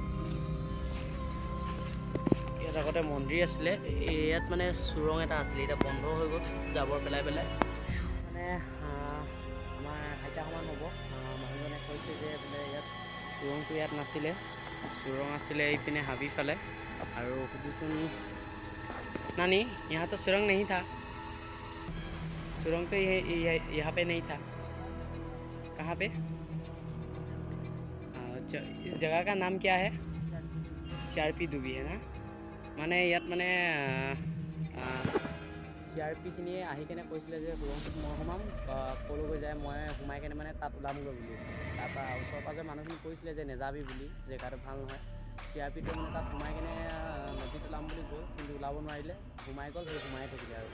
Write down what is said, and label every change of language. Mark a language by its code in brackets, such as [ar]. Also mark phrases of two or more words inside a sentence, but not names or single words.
[as] ইয়াত আগতে মন্দিৰ আছিলে, ইয়াত মানে চুৰং এটা আছিলে, এতিয়া বন্ধ হৈ গ'ল জাবৰ পেলাই পেলাই। মানে আমাৰ আইতা সমান হ'ব, মানুহজনে কৈছে যে বোলে ইয়াত চুৰংটো ইয়াত নাছিলে, চুৰং আছিলে এইপিনে হাবি ফালে। আৰু সুধিছোন [hi] नानी यहाँ तो सुरंग नहीं था, सुरंग तो यहाँ पे नहीं था, कहाँ पे? इस जगह का नाम क्या है? CRP डूबी है ना। [as] মানে ইয়াত মানে CRP খিনিয়ে আহি কেনে কৈছিলে যে সুৰংটোত মই সোমাম, ক'লৈ যায় মই সোমাই কেনে মানে তাত ওলামগৈ বুলি। তাৰপৰা ওচৰ পাজৰ মানুহখিনি কৈছিলে যে নেযাবি বুলি, জেগাটো ভাল নহয়। CRPটো মানে তাত সোমাই কেনে নদীত ওলাম বুলি গ'ল, কিন্তু ওলাব নোৱাৰিলে, সোমাই গ'ল, সেই সোমাই থাকিলে আৰু।